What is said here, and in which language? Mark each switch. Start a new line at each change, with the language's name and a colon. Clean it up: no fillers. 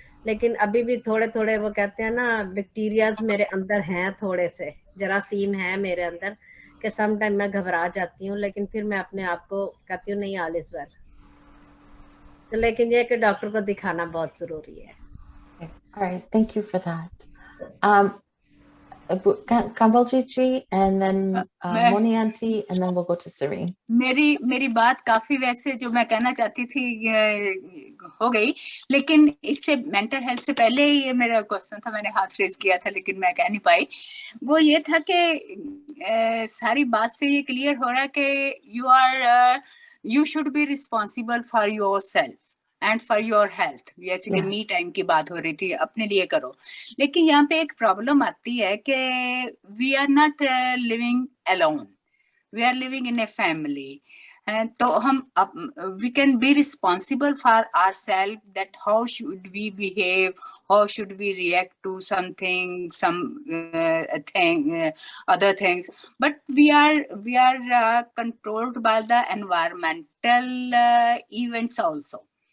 Hindi: लेकिन अभी भी थोड़े थोड़े वो कहते हैं ना बैक्टीरियाज मेरे अंदर हैं, थोड़े से जरासीम है मेरे अंदर, कि सम टाइम मैं घबरा जाती हूँ, लेकिन फिर मैं अपने आप को कहती हूँ नहीं
English: All is well.
Hindi: लेकिन ये कि डॉक्टर को दिखाना बहुत जरूरी है.
English: Okay. All right, thank you for that. Kambalji ji, and then
Hindi: मैं
English: Moni auntie, and then we'll go to Serene.
Hindi: मेरी बात काफी वैसे जो मैं कहना चाहती थी हो गई, लेकिन इससे मेंटल हेल्थ से पहले ही ये मेरा क्वेश्चन था, मैंने हाथ रेज किया था लेकिन मैं कह नहीं पाई. वो ये था कि सारी बात से ये क्लियर हो रहा है कि
English: you should be responsible for yourself and for your health.
Hindi: जैसे कि मी टाइम की बात हो रही थी, अपने लिए करो. लेकिन यहाँ पे एक प्रॉब्लम आती है कि
English: we are not living alone. We are living in a family.
Hindi: तो हम
English: we can be responsible for ourselves, that how should we behave, how should we react to something, some thing, other things. But we are controlled by the environmental events also.